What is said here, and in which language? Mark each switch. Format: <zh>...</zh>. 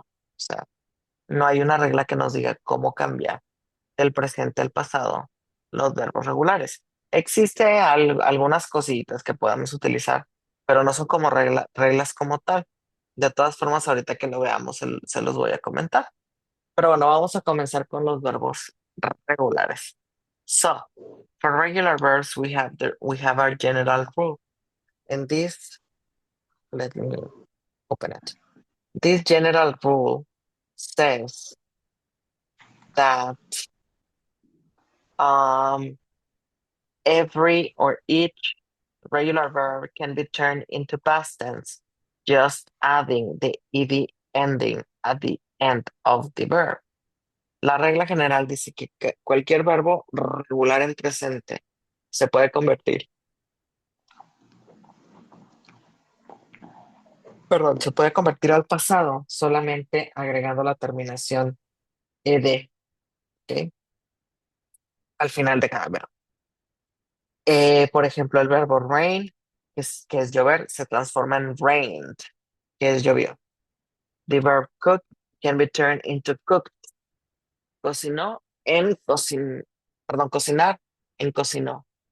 <es>O sea, no hay una regla que nos diga cómo cambiar del presente al pasado los verbos regulares. Existe algunas cositas que podamos utilizar, pero no son como reglas como tal. De todas formas, ahorita que lo veamos, se los voy a comentar. Pero bueno, vamos a comenzar con los verbos regulares.</es> <en>So, for regular verbs, we have our general rule. And this, let me open it. This general rule says that every or each regular verb can be turned into past tense, just adding the ed ending at the end of the verb.</en> <es>La regla general dice que cualquier verbo regular en presente se puede convertir, perdón, se puede convertir al pasado solamente agregando la terminación ed, ¿ok? Al final de cada verbo. Por ejemplo, el verbo rain, que es llover, se transforma en rained, que es llovió.</es> <en>The verb cook can be turned into cooked.</en> <es>Cocinó en perdón, cocinar en cocinó.</es>